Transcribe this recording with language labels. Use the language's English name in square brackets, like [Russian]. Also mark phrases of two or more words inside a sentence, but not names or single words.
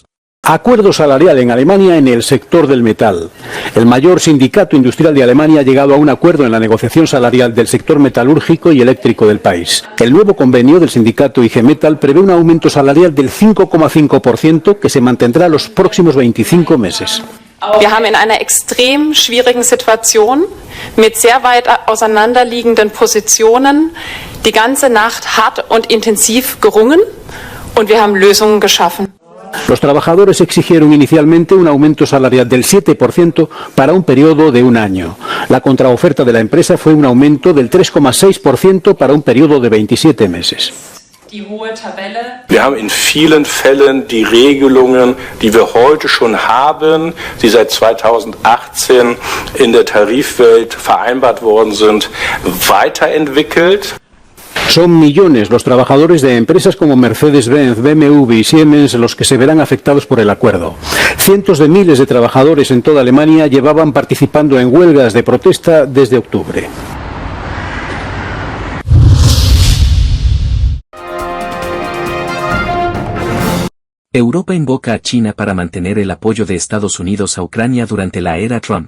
[Spanish] Acuerdo salarial en Alemania en el sector del metal. El mayor sindicato industrial de Alemania ha llegado a un acuerdo en la negociación salarial del sector metalúrgico y eléctrico del país. El nuevo convenio del sindicato IG Metall prevé un aumento salarial del 5,5% que se mantendrá los próximos 25 meses. [German] Wir haben in einer extrem schwierigen Situation mit sehr weit auseinanderliegenden Positionen die ganze Nacht hart und intensiv gerungen und wir haben Lösungen geschaffen. [Spanish] Los trabajadores exigieron inicialmente un aumento salarial del 7% para un periodo de un año. La contraoferta de la empresa fue un aumento del 3,6% para un periodo de 27 meses. [German] Wir haben in vielen Fällen die Regelungen, die wir heute schon haben, die seit 2018 in der Tarifwelt vereinbart worden sind, weiterentwickelt. [Spanish] Son millones los trabajadores de empresas como Mercedes-Benz, BMW y Siemens los que se verán afectados por el acuerdo. Cientos de miles de trabajadores en toda Alemania llevaban participando en huelgas de protesta desde octubre. Europa invoca a China para mantener el apoyo de Estados Unidos a Ucrania durante la era Trump.